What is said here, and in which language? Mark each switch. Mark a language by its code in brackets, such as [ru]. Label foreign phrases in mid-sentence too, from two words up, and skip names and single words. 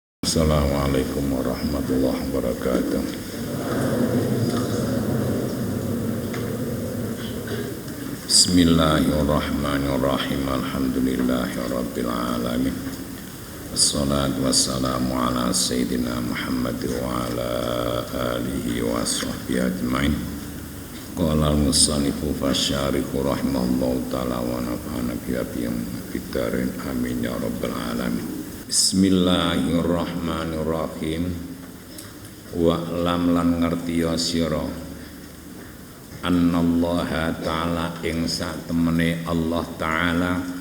[ar] السلام عليكم ورحمة الله وبركاته. بسم الله الرحمن الرحيم. الحمد لله رب العالمين. والصلاة والسلام على سيدنا محمد وعلى آله وصحبه أجمعين. قال المصنف فالشارح رحمه الله تعالى ونفعنا بأيديهم بدارين آمين يا رب العالمين. بسم الله الرحمن الرحيم. واعلم [jv] lan ngertiya sira [ar] أن الله تعالى [jv] ing sak temene Allah ta'ala